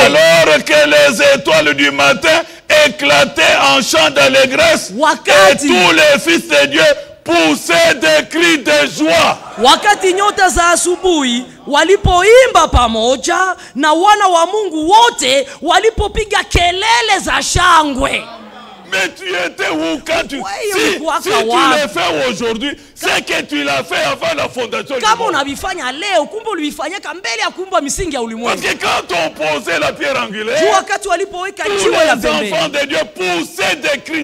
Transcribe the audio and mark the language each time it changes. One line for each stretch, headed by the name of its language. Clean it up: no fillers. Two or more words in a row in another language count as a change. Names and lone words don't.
French: Alors que les étoiles du matin éclataient en chant d'allégresse, et tous les fils de Dieu poussaient des cris de joie.
Swahili: Wakati nyota za asubuhi walipoimba pamoja na wana wa Mungu wote walipopiga kelele za shangwe.
French: Mais tu étais où quand tu... Si tu le fais aujourd'hui, c'est que tu l'as fait avant la fondation du monde. Parce que quand on posait la pierre angulaire, tous les enfants de Dieu poussaient des cris.